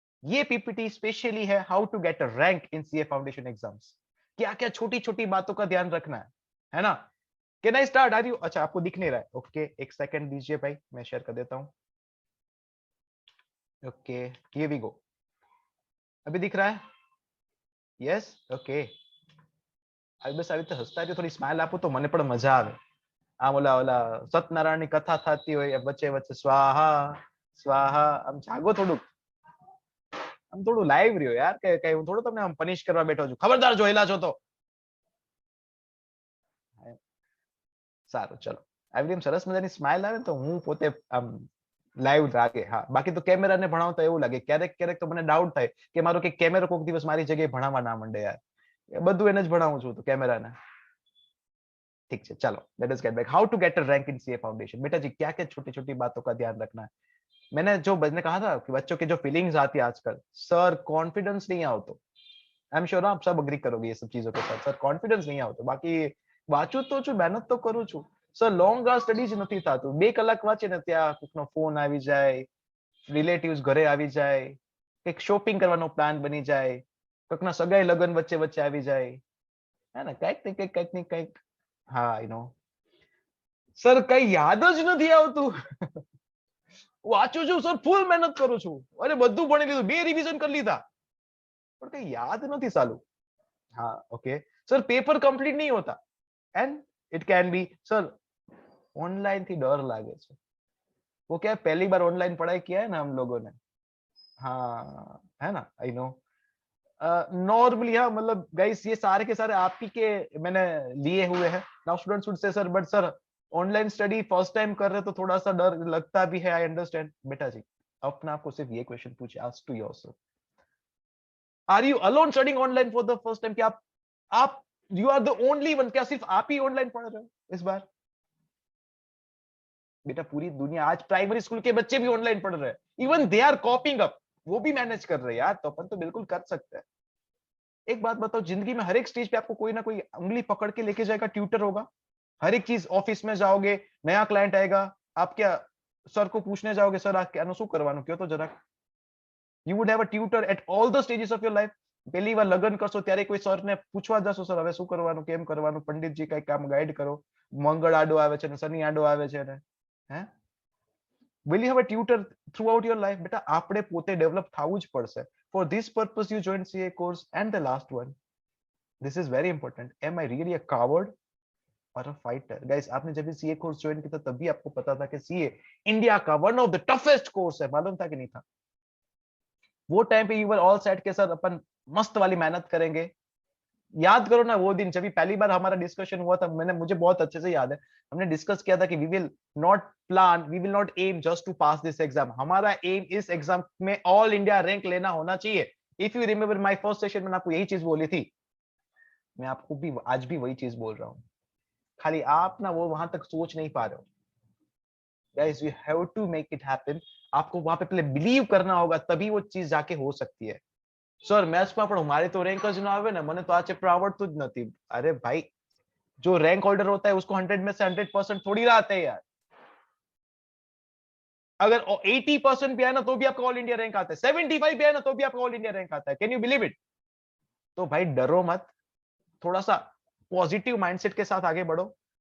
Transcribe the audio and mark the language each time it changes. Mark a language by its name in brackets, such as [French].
[Hindi] ये PPT specially है [English] How to get a rank in CA foundation exams. [Hindi] क्या क्या छोटी छोटी बातों का ध्यान रखना है ना। [English] Can I start? Are you? [Hindi] अच्छा आपको दिख नहीं रहा है, ओके एक सेकंड दीजिए भाई, मैं शेयर कर देता हूं। [English] Okay here we go. [Hindi] अभी दिख रहा है? Yes, okay. अभी बस [Gujarati] આવી રીતે હસતા જો થોડી સ્માઈલ આપો તો મને પણ મજા આવે. આમ ઓલા સત્યનારાયણની કથા થતી હોય વચ્ચે વચ્ચે સ્વાહા સ્વાહા, આમ જાગો થોડુંક, આમ થોડું લાઈવ રહ્યો યાર, કે કઈ હું થોડું તમને આમ પનિશ કરવા બેઠો છું, ખબરદાર જો હિલા છો તો. સારું ચલો, આવી રીતે સરસ મજાની સ્માઈલ આવે તો હું પોતે આમ લાઈવ લાગે. હા, બાકી તો કેમેરાને ભણાવતા એવું લાગે, ક્યારેક ક્યારેક તો મને ડાઉટ થાય કે મારો કે કેમેરો કોઈક દિવસ મારી જગ્યાએ ભણાવવા ના માંડે યાર, બધું એને જ ભણાવું છું તો કેમેરાને. [Hindi] ठीक है चलो, [English] Let us get back. How to get a rank in CA foundation. [Hindi] बेटा जी क्या क्या छोटी छोटी बातों का ध्यान रखना है. मैंने कहा था कि बच्चों की जो फीलिंग्स आती है आजकल, सर कॉन्फिडेंस नहीं आओ तो, [English] I am sure [Hindi] आप सब अग्री करोगे ये सब चीजों के साथ, सर कॉन्फिडेंस नहीं आओ तो. [Gujarati] बाकी વાંચું તો છું, મહેનત તો કરું છું સર, લોંગ આ સ્ટડી જ નથી થતું. 2 કલાક વાંચે ને ત્યાં કોઈકનો ફોન આવી જાય, રિલેટિવ્સ ઘરે આવી જાય, એક શોપિંગ કરવાનો પ્લાન બની જાય, કોઈકના સગાઈ લગન વચ્ચે વચ્ચે આવી જાય, હે ને, કંઈક ને કંઈક. હા આઈ નો સર, કઈ યાદ જ નથી આવતું. વાંચું છું સર, ફૂલ મહેનત કરું છું, અરે બધું ભણી લીધું, 2 રિવિઝન કરી લીધા, પણ કઈ યાદ નથી સાલું. [Hindi] हाँ ओके सर, पेपर कंप्लीट नहीं होता [English] and it can be [Hindi] sir [Gujarati] online थी डर लागे छे. [Hindi] वो क्या है, पहली बार ऑनलाइन पढ़ाई किया है ना हम लोगों ने. हाँ है ना, आई नो. नॉर्मली हाँ, मतलब गाइस ये सारे के सारे आप ही के मैंने लिए हुए हैं. [English] now students would say sir but sir [Hindi] online study first time कर रहे तो थोड़ा सा डर लगता भी है, [English] I understand. [Hindi] बेटा जी अपने आपको सिर्फ ये क्वेश्चन पूछे, [English] Ask to yourself, are you alone studying online for the first time? [Hindi] क्या आप [English] You are the only one? [Hindi] क्या सिर्फ आप ही ऑनलाइन पढ़ रहे हो इस बार? बेटा पूरी दुनिया, आज प्राइमरी स्कूल के बच्चे भी ऑनलाइन पढ़ रहे हैं, [English] even they are coping up, [Hindi] वो भी मैनेज कर रहे हैं यार, तो अपन तो बिल्कुल कर सकते हैं. एक बात बताओ, जिंदगी में हर एक स्टेज पे आपको कोई ना कोई उंगली पकड़ के लेके जाएगा, ट्यूटर होगा. हर एक चीज, ऑफिस में जाओगे, नया क्लाइंट आएगा, आप क्या सर को पूछने जाओगे, सर आ क्या [Gujarati] શું કરવાનું કયો તો જરાક. [English] You would have a tutor at all the stages of your life. [Gujarati] પહેલી વાર લગ્ન કરશો ત્યારે કોઈ સરને પૂછવા જશો, સર હવે શું કરવાનું, કેમ કરવાનું, પંડિતજી કઈ કામ ગાઈડ કરો, મંગળ આડો આવે છે ને શનિ આડો આવે છે ને, હે. [English] Will you have a tutor throughout your life? [Gujarati] બેટા આપણે પોતે ડેવલપ થવું જ પડશે. [English] For this purpose you joined CA course. And the last one, this is very important, am I really a coward or a fighter? [Hindi] Guys आपने जब भी CA course join किया था तभी आपको पता था कि CA इंडिया का [English] one of the toughest course [Hindi] है, मालूम था कि नहीं था? वो टाइम पे [English] you were all set [Hindi] के सर अपन मस्त वाली मेहनत करेंगे. याद करो ना वो दिन जब भी पहली बार हमारा डिस्कशन हुआ था, मुझे बहुत अच्छे से याद है, हमने डिस्कस किया था कि [English] We will not aim just to pass this exam. [Hindi] हमारा एम इस एग्जाम में ऑल इंडिया रैंक लेना होना चाहिए. [English] if you remember my first session [Hindi] में आपको यही चीज बोली थी, मैं आपको भी आज भी वही चीज बोल रहा हूँ, खाली आप ना वो वहां तक सोच नहीं पा रहे हो. [English] Guys you have to make it happen. [Hindi] आपको वहां पे पहले बिलीव करना होगा, तभी वो चीज जाके हो सकती है. [Gujarati] सर मैथ्सમાં પણ મારે तो रैंक જ ना આવે ને, મને तो આ ચેપ્ટર આવડતું જ નથી. [Hindi] अरे भाई जो रैंक होल्डर होता है उसको 100 में से 100% थोड़ी ना आते हैं यार. अगर 80% भी आया ना तो भी आपका ऑल इंडिया रैंक आता है, 75 भी आया ना तो भी आपका ऑल इंडिया रैंक आता है. [English] Can you believe it? [Hindi] तो भाई डरो मत, थोड़ा सा पॉजिटिव माइंडसेट के साथ आगे बढ़ो.